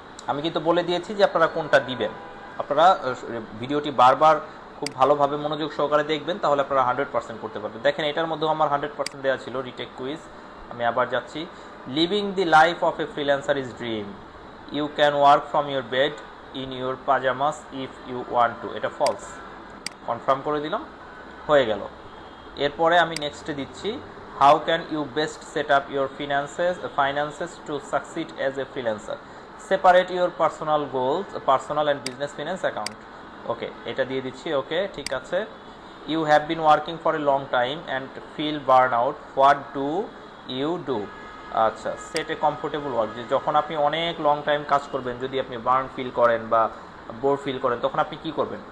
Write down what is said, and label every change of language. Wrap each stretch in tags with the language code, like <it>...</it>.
<bn>আমি কিন্তু বলে দিয়েছি যে আপনারা কোনটা দিবেন, আপনারা ভিডিওটি বারবার খুব ভালোভাবে মনোযোগ সহকারে দেখবেন, তাহলে আপনারা 100% করতে পারবেন। দেখেন, এটার মধ্যেও আমার 100% দেওয়া ছিল রিটেক কুইজ। আমি আবার যাচ্ছি,</bn> <en>living the life of a freelancer is dream, you can work from your bed in your pajamas if you want to,</en> <bn>এটা ফলস। কনফার্ম করে দিলাম, হয়ে গেল। এরপরে আমি নেক্সটে দিচ্ছি,</bn> <en>how can you best set up your finances to succeed as a freelancer, separate your personal goals, personal and business finance account. Okay,</en> <bn>এটা দিয়ে দিচ্ছি।</bn> <en>okay,</en> <bn>ঠিক আছে।</bn> <en>You have been working for a long time and feel burn out, what do you do?</en> <bn>আচ্ছা,</bn> <en>set a comfortable work,</en> <bn>যে যখন আপনি অনেক লং টাইম কাজ করবেন, যদি আপনি বার্ন ফিল করেন বা বোর ফিল করেন, তখন আপনি কি করবেন?</bn>